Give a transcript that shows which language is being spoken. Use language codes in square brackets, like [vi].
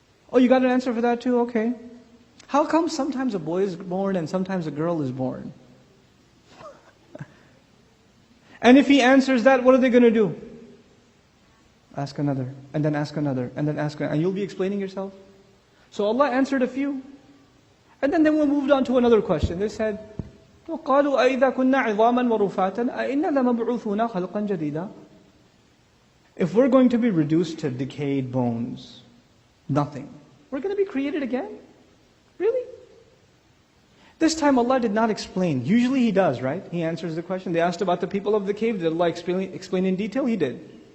[en] Oh, you got an answer for that too? Okay. How come sometimes a boy is born and sometimes a girl is born? And if he answers that, what are they going to do? Ask another, and then ask another, and then ask another, and you'll be explaining yourself. So Allah answered a few. And then we moved on to another question. They said, [ar] وَقَالُوا أَإِذَا كُنَّا عِظَامًا وَرُفَاتًا أَإِنَّا لَمَبْعُوثُونَ خَلْقًا جَدِيدًا. [en] If we're going to be reduced to decayed bones, nothing, we're going to be created again? Really? This time Allah did not explain. Usually He does, right? He answers the question. They asked about the people of the cave. Did Allah explain in detail? He did.